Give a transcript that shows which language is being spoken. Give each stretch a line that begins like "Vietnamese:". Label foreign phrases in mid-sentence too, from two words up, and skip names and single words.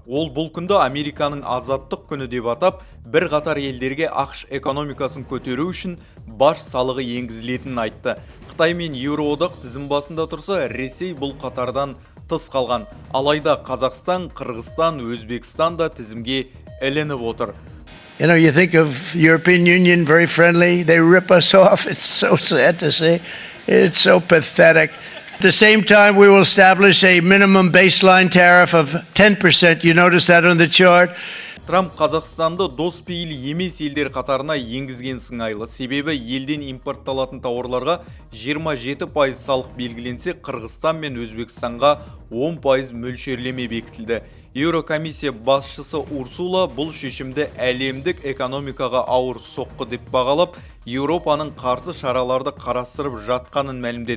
Kazakh: Ол бұл күнді Американың азаттық күні деп атап, бір қатар елдерге ақш экономикасын көтеру үшін баж салығы енгізілетінін айтты. Қытай мен Еуроодақ тізім басында тұрса, Ресей бұл қатардан тыс қалған. Алайда Қазақстан, Қырғызстан, Өзбекстан да тізімге ілініп отыр.
English: You know, you think of European Union, very friendly. They rip us off. It's so sad to see. It's so pathetic. At the same time, we will establish a minimum baseline tariff of 10%. You notice that on the chart?
Kazakh: Трамп Қазақстанды дос пейіл емес елдер қатарына енгізген сыңайлы. Себебі елден импортталатын тауарларға 27% салық белгіленсе, Қырғызстан мен Өзбекстанға 10% мөлшерлеме бекітілді. Еурокомиссия басшысы Урсула бұл шешімді әлемдік экономикаға ауыр соққы деп бағалап, Еуропаның қарсы шараларды қарастырып жатқанын мәлімдеді.